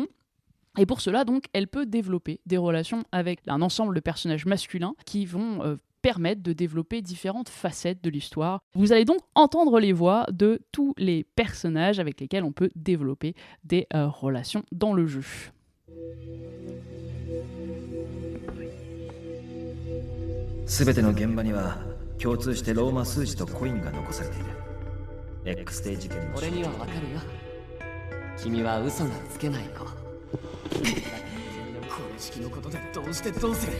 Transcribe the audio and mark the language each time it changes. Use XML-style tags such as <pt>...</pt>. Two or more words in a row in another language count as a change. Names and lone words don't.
<fr>Et pour cela, donc, elle peut développer des relations avec un ensemble de personnages masculins qui vont permettent de développer différentes facettes de l'histoire. Vous allez donc entendre les voix de tous les personnages avec lesquels on peut développer des relations dans le jeu.</fr> <ja>全ての現場には共通してローマ数字とコインが残されている。X デー事件の。俺にはわかるよ。君は嘘がつけない子。この式のことでどうしてどうする。</ja>